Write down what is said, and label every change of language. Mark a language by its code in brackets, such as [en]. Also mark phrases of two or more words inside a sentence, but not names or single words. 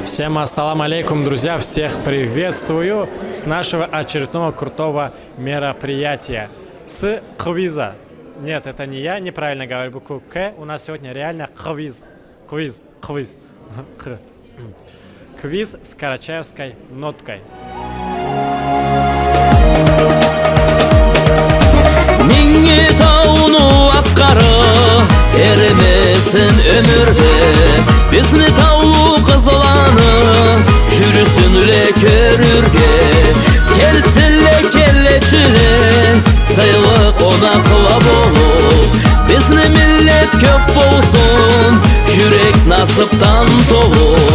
[ru] Всем [ar] السلام عليكم, [ru] друзья! Всех приветствую с нашего очередного крутого мероприятия. С квиза. Нет, это не я, неправильно говорю букву К. У нас сегодня реально квиз. Квиз. Квиз с карачаевской ноткой. [krc] Erimesin ömürde Bizni tavlu kızılanı Jürüsünle körürge Kelsinle kelleçile Sayılık ona kılap olur Bizni millet köp bolsun Jürek nasıptan dolu